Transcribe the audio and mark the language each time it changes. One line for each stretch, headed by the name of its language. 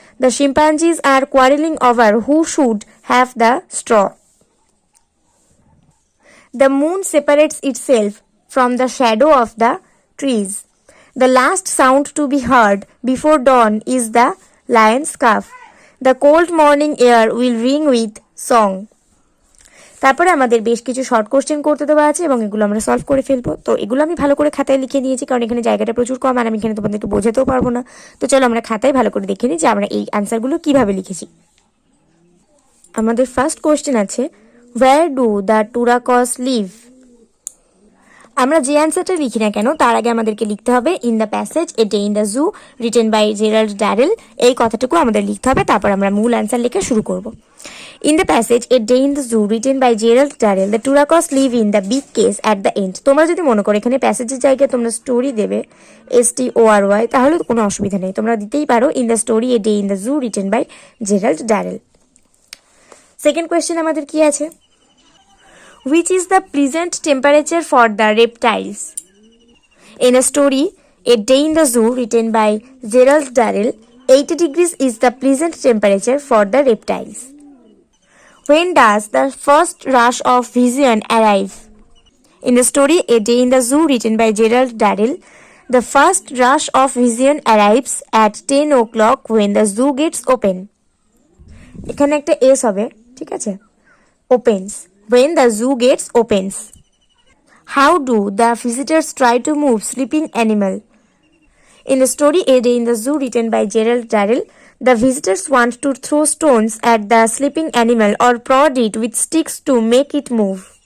English: The chimpanzees are quarreling over who should have the straw. The moon separates itself from the shadow of the trees. The last sound to be heard before dawn is the lion's cough. The cold morning air will ring with song.
Bangla: তারপরে আমাদের বেশ কিছু short question করতে দেওয়া আছে এবং এগুলো আমরা সলভ করে ফেলবো। তো এগুলো আমি ভালো করে খাতায় লিখে নিয়েছি, কারণ এখানে জায়গাটা প্রচুর কম আর আমি এখানে তোমাদেরকে বোঝাতেও পারবো না। তো চলো আমরা খাতায় ভালো করে দেখে নিই যে আমরা এই আনসারগুলো কিভাবে লিখেছি। আমাদের ফার্স্ট কোশ্চেন আছে,
English: where do the turacos live?
Bangla: আমরা যে অ্যান্সারটা লিখি না কেন তার আগে আমাদেরকে লিখতে হবে
English: In the passage a day in the zoo written by Gerald Durrell.
Bangla: এই কথাটুকু আমাদের লিখতে হবে, তারপর আমরা মূল অ্যান্সার লিখে শুরু করব।
English: In the passage a day in the zoo written by Gerald Durrell, the turacos live in the big cage at the end.
Bangla: তোমরা যদি মনে করো এখানে প্যাসেজের জায়গায় তোমরা স্টোরি দেবে STORY, তাহলে কোনো অসুবিধা নেই, তোমরা দিতেই পারো
English: In the story a day in the zoo written by Gerald Durrell.
Bangla: Second question আমাদের কি আছে,
English: which is the pleasant temperature for the reptiles? In a story, A Day in the Zoo, written by Gerald Darrell, 80 degrees is the pleasant temperature for the reptiles. When does the first rush of vision arrive? In the story, A Day in the Zoo, written by Gerald Darrell, the first rush of vision arrives at 10 o'clock when the zoo gates open.
Bangla: এখানে একটা S হবে, ঠিক আছে, opens.
English: When the zoo gates opens. How do the visitors try to move sleeping animal? In the story A Day in the Zoo, written by Gerald Darrell, the visitors want to throw stones at the sleeping animal or prod it with sticks to make it move.